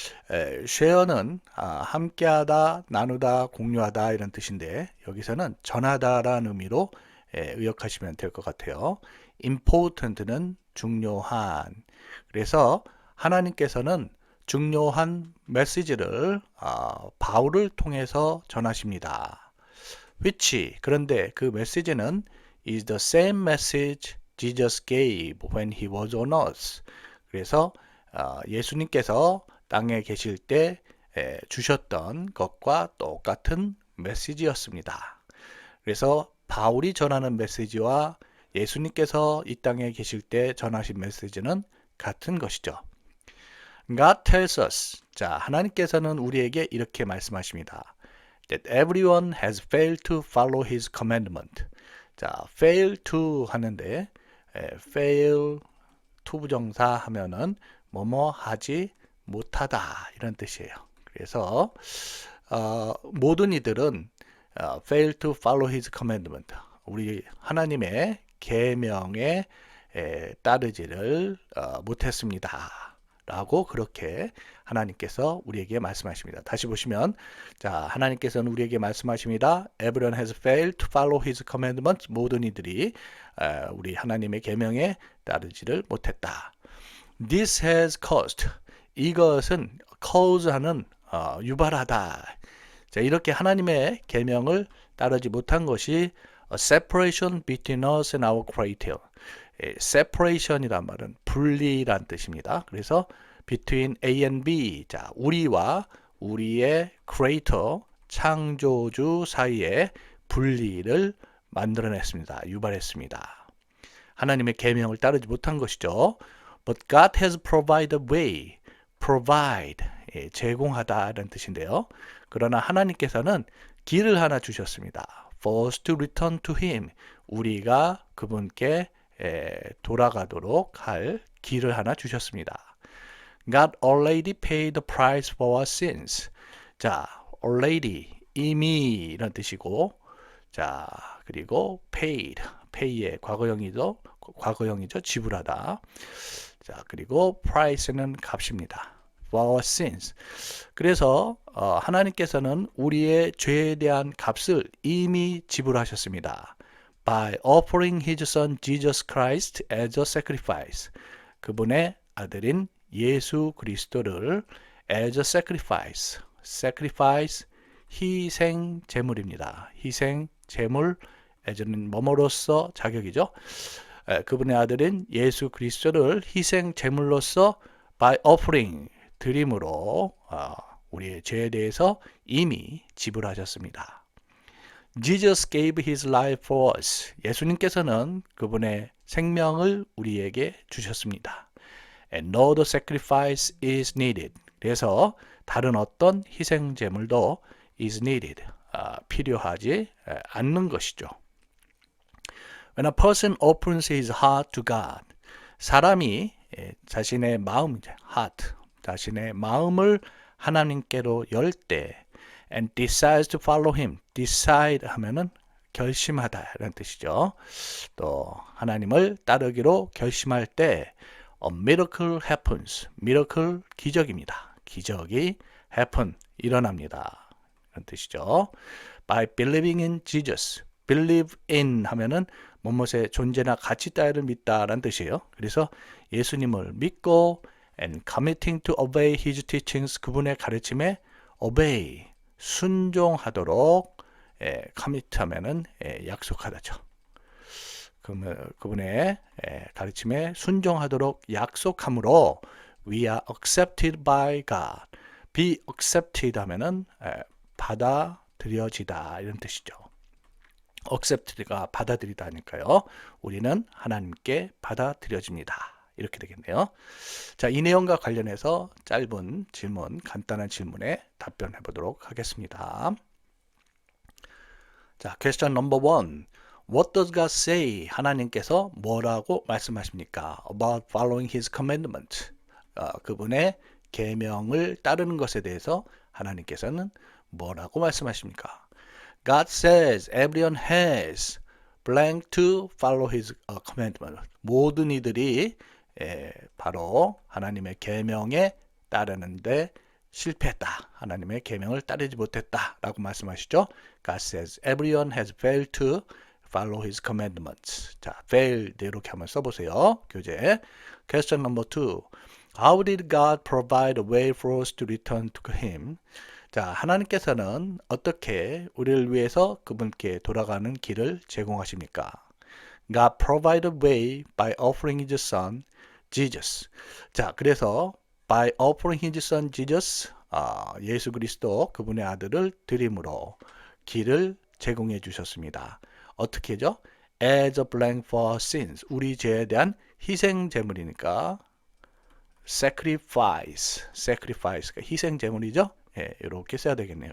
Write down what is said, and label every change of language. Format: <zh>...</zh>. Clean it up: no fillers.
<ko>share는 함께하다, 나누다, 공유하다 이런 뜻인데 여기서는 전하다라는 의미로 의역하시면 될 것 같아요. important는 중요한. 그래서 하나님께서는 중요한 메시지를 바울을 통해서 전하십니다.</ko> <en>which,</en> <ko>그런데 그 메시지는</ko> <en>is the same message Jesus gave when he was on earth.</en> <ko>그래서 예수님께서 땅에 계실 때 주셨던 것과 똑같은 메시지였습니다. 그래서 바울이 전하는 메시지와 예수님께서 이 땅에 계실 때 전하신 메시지는 같은 것이죠.</ko> <en>God tells us,</en> <ko>자, 하나님께서는 우리에게 이렇게 말씀하십니다.</ko> <en>That everyone has failed to follow his commandment.</en> <ko>자, fail to 하는데 fail to 부정사 하면은 뭐뭐 하지 못하다 이런 뜻이에요. 그래서 모든 이들은</ko> <en>fail to follow his commandment.</en> <ko>우리 하나님의 계명에 따르지를 못했습니다. 라고 그렇게 하나님께서 우리에게 말씀하십니다. 다시 보시면 자, 하나님께서는 우리에게 말씀하십니다.</ko> <en>Everyone has failed to follow his commandments.</en> <ko>모든 이들이 우리 하나님의 계명에 따르지를 못했다.</ko> <en>This has caused.</en> <ko>이것은 cause하는 유발하다.</ko> <en>자,</en> <ko>이렇게 하나님의 계명을 따르지 못한 것이</ko> <en>a separation between us and our creator.</en> <ko>separation이란 말은 분리란 뜻입니다. 그래서</ko> <en>between A and B,</en> <ko>자, 우리와 우리의 creator, 창조주 사이에 분리를 만들어냈습니다. 유발했습니다. 하나님의 계명을 따르지 못한 것이죠.</ko> <en>But God has provided a way.</en> <ko>provide, 제공하다라는 뜻인데요. 그러나 하나님께서는 길을 하나 주셨습니다.</ko> <en>For us to return to Him.</en> <ko>우리가 그분께 돌아가도록 할 길을 하나 주셨습니다.</ko> <en>God already paid the price for our sins.</en> <ko>자, already, 이미 이런 뜻이고, 자, 그리고 pay의 과거형이죠. 지불하다. 자, 그리고 price는 값입니다.</ko> <en>for our sins.</en> <ko>그래서 하나님께서는 우리의 죄에 대한 값을 이미 지불하셨습니다.</ko> <en>by offering His Son Jesus Christ as a sacrifice.</en> <ko>그분의 아들인 예수 그리스도를</ko> <en>as a sacrifice.</en> <ko>sacrifice, 희생 제물입니다. 희생 제물, as는 뭐뭐로서 자격이죠. 그분의 아들인 예수 그리스도를 희생 제물로서 by offering, 드림으로 우리의 죄에 대해서 이미 지불하셨습니다.</ko> <en>Jesus gave his life for us.</en> <ko>예수님께서는 그분의 생명을 우리에게 주셨습니다.</ko> <en>And no other sacrifice is needed.</en> <ko>그래서 다른 어떤 희생 제물도</ko> <en>is needed.</en> <ko>필요하지 않는 것이죠.</ko> <en>When a person opens his heart to God,</en> <ko>사람이 자신의 마음,</ko> <en>heart,</en> <ko>자신의 마음을 하나님께로 열 때,</ko> <en>and decides to follow Him, decide</en> <ko>하면은 결심하다라는 뜻이죠. 또 하나님을 따르기로 결심할 때,</ko> <en>a miracle happens,</en> <ko>miracle 기적입니다. 기적이 happen, 일어납니다. 그런 뜻이죠.</ko> <en>By believing in Jesus,</en> <ko>believe in 하면은 무엇의 존재나 가치 따위를 믿다라는 뜻이에요. 그래서 예수님을 믿고</ko> <en>and committing to obey his teachings,</en> <ko>그분의 가르침에 obey, 순종하도록 commit 하면은 약속하다죠. 그분의 가르침에 순종하도록 약속함으로</ko> <en>we are accepted by God.</en> <ko>be accepted 하면은 받아들여지다 이런 뜻이죠. accepted가 받아들이다니까요. 우리는 하나님께 받아들여집니다. 이렇게 되겠네요. 자, 이 내용과 관련해서 짧은 질문, 간단한 질문에 답변해 보도록 하겠습니다.</ko> <en>자, question number 1. What does God say?</en> <ko>하나님께서 뭐라고 말씀하십니까?</ko> <en>About following His commandment.</en> <ko>그분의 계명을 따르는 것에 대해서 하나님께서는 뭐라고 말씀하십니까?</ko> <en>God says everyone has blank to follow His commandment.</en> <ko>모든 이들이 바로 하나님의 계명에 따르는데 실패했다. 하나님의 계명을 따르지 못했다라고 말씀하시죠.</ko> <en>God says everyone has failed to follow his commandments.</en> <ko>자, failed 이렇게 한번 써보세요. 교재.</ko> <en>Question number 2. How did God provide a way for us to return to him?</en> <ko>자, 하나님께서는 어떻게 우리를 위해서 그분께 돌아가는 길을 제공하십니까?</ko> <en>God provided a way by offering his son, Jesus.</en> <ko>자, 그래서</ko> <en>by offering his son, Jesus,</en> <ko>예수 그리스도 그분의 아들을 드림으로 길을 제공해 주셨습니다. 어떻게죠?</ko> <en>As a blank for sins.</en> <ko>우리 죄에 대한 희생 제물이니까 sacrifice가 희생 제물이죠. 이렇게 써야 되겠네요.</ko>